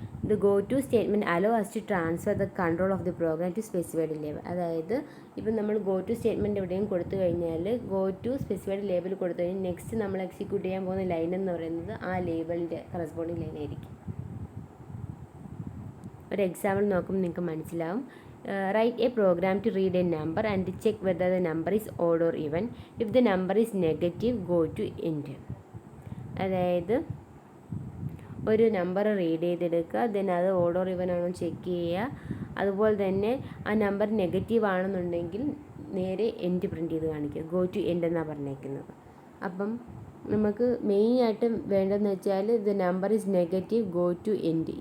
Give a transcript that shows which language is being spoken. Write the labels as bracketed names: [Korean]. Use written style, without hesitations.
[English] The go to statement allow us to transfer the control of the program to specified label. [Malayalam] അതായത് ഇപ്പം നമ്മൾ go to statement എവിടെയും കൊടുത്തു കഴിഞ്ഞാൽ go to specified label കൊടുത്തു കഴിഞ്ഞാൽ നെക്സ്റ്റ് നമ്മൾ എക്സിക്യൂട്ട് ചെയ്യാൻ പോകുന്ന ലൈൻ എന്ന് പറയുന്നത് ആ ലേബലിൻ്റെ കറസ്പോണ്ടിങ് ലൈൻ ആയിരിക്കും. ഒരു എക്സാമ്പിൾ നോക്കുമ്പോൾ നിങ്ങൾക്ക് മനസ്സിലാവും. [English] Write a program to read a number and check whether the number is odd or even. If the number is negative, go to end. [Malayalam] അതായത് ഒരു നമ്പർ റീഡ് ചെയ്തെടുക്കുക, ദെൻ അത് ഓഡ് ഓർ ഇവൻ ആണോ ചെക്ക് ചെയ്യുക. അതുപോലെ തന്നെ ആ നമ്പർ നെഗറ്റീവ് ആണെന്നുണ്ടെങ്കിൽ നേരെ എൻഡ് പ്രിൻറ്റ് ചെയ്ത് കാണിക്കുക. ഗോ ടു എൻഡ് എന്നാണ് പറഞ്ഞേക്കുന്നത്. അപ്പം നമുക്ക് മെയിനായിട്ട് വേണ്ടതെന്ന് വെച്ചാൽ [English] The number is negative, go to end.